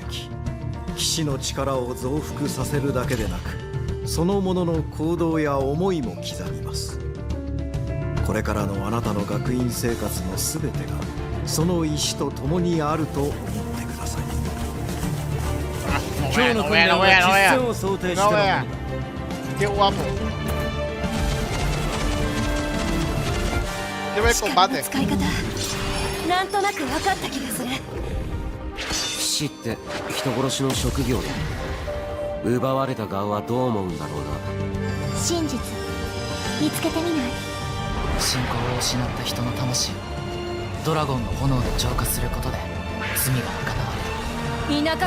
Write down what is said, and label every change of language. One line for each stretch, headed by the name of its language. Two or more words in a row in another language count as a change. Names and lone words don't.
Japanese: 騎士の力を増幅させるだけでなく、そのものの行動や思いも刻みます。これからのあなたの学院生活のすべてがその石と共にあると思ってください。今日の訓練は実戦を想定してのものだ。
Spanish: Qué guapo. Quiero ver combate.
Japanese: 使い方なんとなく分かった気がする。騎士って人殺しの職業で奪われた側はどう思うんだろうな。真実見つけてみない？信仰を失った人の魂をドラゴンの炎で浄化することで罪が贖われる。